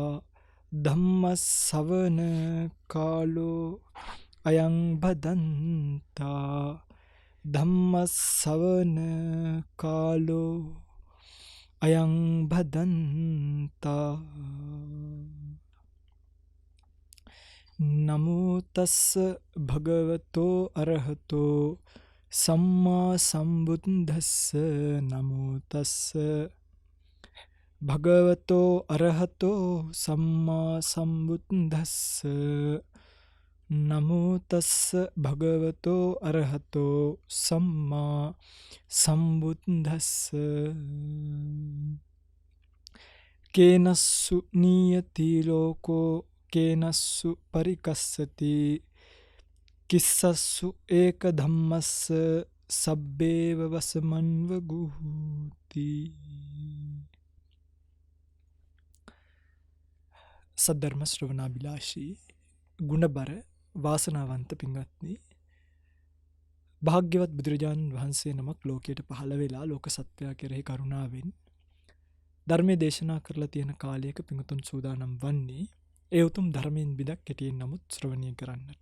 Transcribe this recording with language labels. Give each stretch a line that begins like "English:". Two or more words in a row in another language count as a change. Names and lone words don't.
Pali: धम्मसवन कालो अयं भदन्ता धम्मसवन कालो अयं भदन्ता नमो तस्स भगवतो अरहतो सम्मा सम्बुद्धस्स नमो तस्स भगवतो अरहतो सम्मा सम्बुद्धस्स नमो तस्स भगवतो अरहतो सम्मा सम्बुद्धस्स केनस्सु नीयति लोको केनस्सु परिकस्सति किस्सस्सु एकदम्मस्स सब्बेव वसमन्वगुहूति
Sinhala: සද්ධර්ම ශ්‍රවණාබිලාෂී ගුණබර වාසනාවන්ත පින්වත්නි, භාග්‍යවත් බුදුරජාණන් වහන්සේ නමක් ලෝකයට පහළ වෙලා ලෝක සත්වයා කෙරෙහි කරුණාවෙන් ධර්මයේ දේශනා කරලා තියෙන කාලයක පිඟුතුන් සූදානම් වන්නේ ඒ උතුම් ධර්මයෙන් බිදක් කෙටියෙන් නමුත් ශ්‍රවණය කරන්නට.